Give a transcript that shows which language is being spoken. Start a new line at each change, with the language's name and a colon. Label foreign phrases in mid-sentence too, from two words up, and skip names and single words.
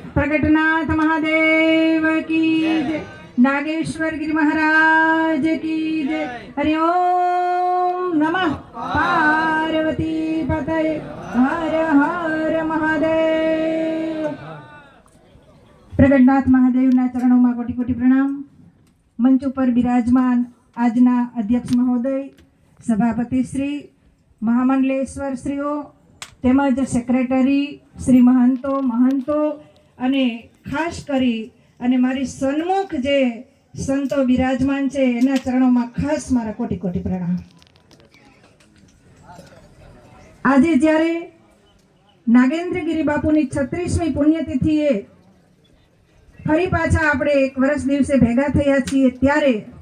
Hindi: प्रगटनाथ महादेव की जय। नागेश्वर गिरि महाराज की जय। हरि ओम नमः पार्वती पतये। हर हर महादेव।
Gujarati: પ્રગટનાથ મહાદેવના ચરણો કોટિ કોટિ પ્રણામ। મંચ પર બિરાજમાન આજના અધ્યક્ષ મહોદય, સભાપતિ શ્રી, મહામંડલેશ્વર શ્રીઓ તેમજ સેક્રેટરી શ્રી મહંતો અને ખાસ કરી અને મારી સન્મુખ જે સંતો બિરાજમાન છે એના ચરણોમાં ખાસ મારા કોટી કોટી પ્રણામ। આજે જ્યારે નાગેન્દ્રગીરી બાપુની 36મી પુણ્યતિથિએ ફરી પાછા આપણે એક વર્ષ દિવસે ભેગા થયા છીએ, ત્યારે